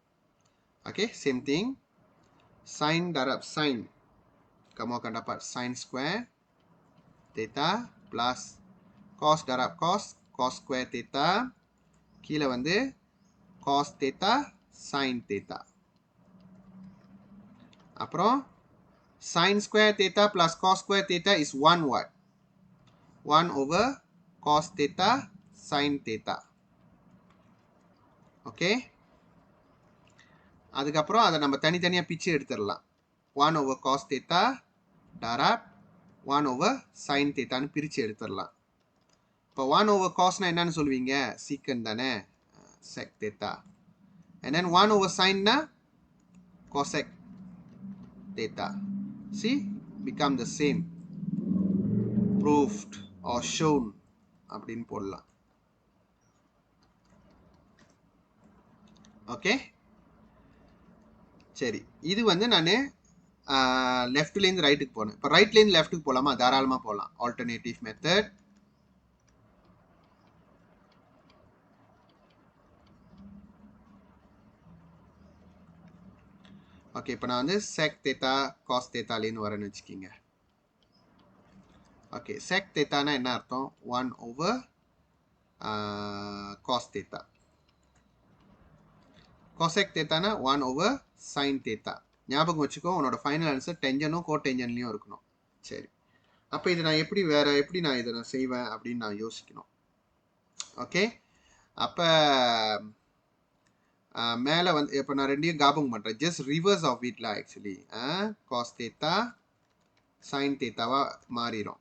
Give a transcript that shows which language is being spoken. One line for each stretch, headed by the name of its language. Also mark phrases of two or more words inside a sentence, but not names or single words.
English: okay, same thing sin darab sin,
Malay: kamu akan dapat
English: sin square theta plus cos darab cos, cos square theta,
Tamil: கீழே வந்து
English: cos theta sin theta. அப்புறம் sin square theta plus cos square theta is 1 what? 1 over cos theta sin theta.
Tamil: ஓகே, அதுக்கப்புறம் அதை நம்ம தனித்தனியாக பிச்சு எடுத்துடலாம்.
English: 1 over cos theta
Tamil: darab
English: 1 over sin theta
Tamil: ன்னு பிரித்து எடுத்துடலாம். இப்போ
English: 1 over cos
Tamil: னா என்னன்னு சொல்லுவீங்க? secant தானே,
English: sec theta. And then 1 over sin na cosec theta. See, become the same. Proved or shown
Tamil: அப்படின்னு போடலாம். ஓகே, சரி, இது வந்து நான் லெஃப்ட்லேருந்து ரைட்டுக்கு போனேன். இப்போ ரைட்லேருந்து லெஃப்ட்டுக்கு போகலாமா? தாராளமாக போகலாம்.
English: alternative method.
Tamil: ஓகே, இப்போ நான் வந்து
English: sec theta cos theta
Tamil: லேருந்து வரேன்னு வச்சுக்கிங்க. ஓகே, sec thetaனா என்ன அர்த்தம்?
English: 1 over cos theta.
Tamil: cosec thetaனா
English: 1 over sin theta.
Tamil: ஞாபகம் வச்சுக்கோ, உன்னோட
English: final answer
Tamil: டென்ஜனும் கோடென்ஜன்லையும் இருக்கணும். சரி, அப்போ இது நான் எப்படி நான் இதை நான் செய்வேன் அப்படின்னு நான் யோசிக்கணும். ஓகே, அப்போ மேலே வந்து இப்போ நான் ரெண்டையும் ஞாபகம் பண்ணுறேன்.
English: just reverse of it actually cos theta sin theta
Tamil: வா மாறிடும்.